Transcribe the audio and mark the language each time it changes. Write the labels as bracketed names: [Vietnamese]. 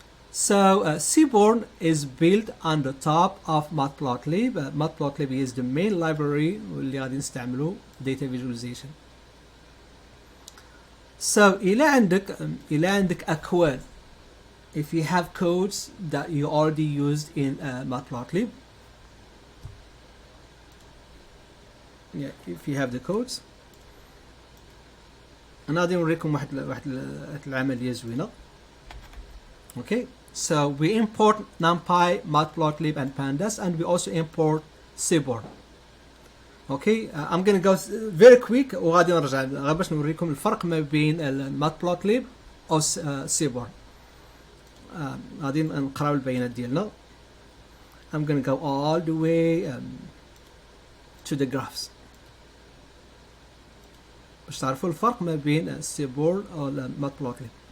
[English] So Seaborn is built on the top of Matplotlib. Matplotlib is the main library [Arabic] اللي غادي نستعملو [English] data visualization. [Arabic] So إلى عندك أكواد. [English] If you have codes that you already used in Matplotlib, if you have the codes. [Arabic] أنا غادي نوريكم واحد العملية زوينة. [English] Okay, so we import NumPy, Matplotlib, and Pandas, and we also import Seaborn. Okay, I'm gonna go very quick [Arabic] وغادي نرجع باش نوريكم الفرق ما بين Matplotlib أو Seaborn. غادي نقراو البيانات ديالنا. [English] I'm gonna go all the way to the graphs [Arabic] باش تعرفوا الفرق ما بين Seaborn أو Matplotlib.